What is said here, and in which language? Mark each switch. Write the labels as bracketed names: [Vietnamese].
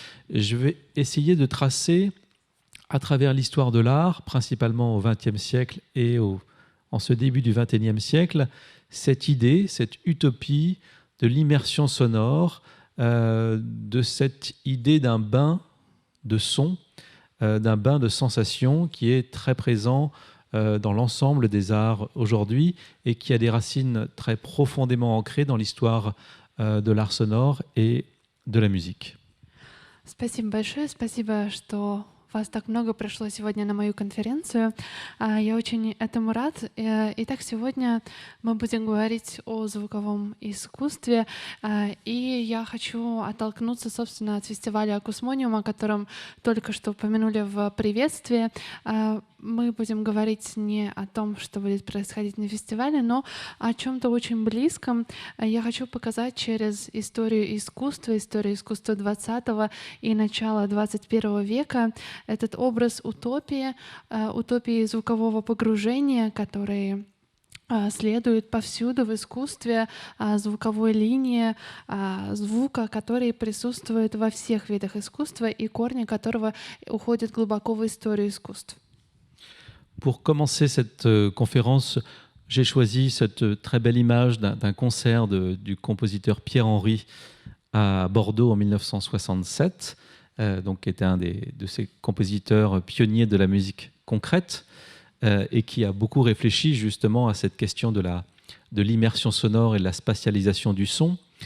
[French] Je vais essayer de tracer à travers l'histoire de l'art, principalement au XXe siècle et en ce début du XXIe siècle, cette idée, cette utopie de l'immersion sonore, de cette idée d'un bain de son, d'un bain de sensations qui est très présent dans l'ensemble des arts aujourd'hui et qui a des racines très profondément ancrées dans l'histoire de l'art sonore et de la musique. [Russian] Спасибо большое, спасибо, что вас так много пришло сегодня на мою конференцию. Я очень этому рад. Итак, сегодня мы будем говорить о звуковом искусстве. И я хочу оттолкнуться, собственно, от фестиваля «Акусмониум», о котором только что упомянули в приветствии. Мы будем говорить не о том, что будет происходить на фестивале, но о чем-то очень близком. Я хочу показать через историю искусства 20-го и начала 21 века этот образ утопии, утопии звукового погружения, который следует повсюду в искусстве, звуковой линии, звука, который присутствует во всех видах искусства и корни которого уходят глубоко в историю искусств. [French] Pour commencer cette conférence, j'ai choisi cette très belle image d'un concert du compositeur Pierre Henry à Bordeaux en 1967, donc qui était un de ces compositeurs pionniers de la musique concrète et qui a beaucoup réfléchi justement à cette question de l'immersion sonore et de la spatialisation du son.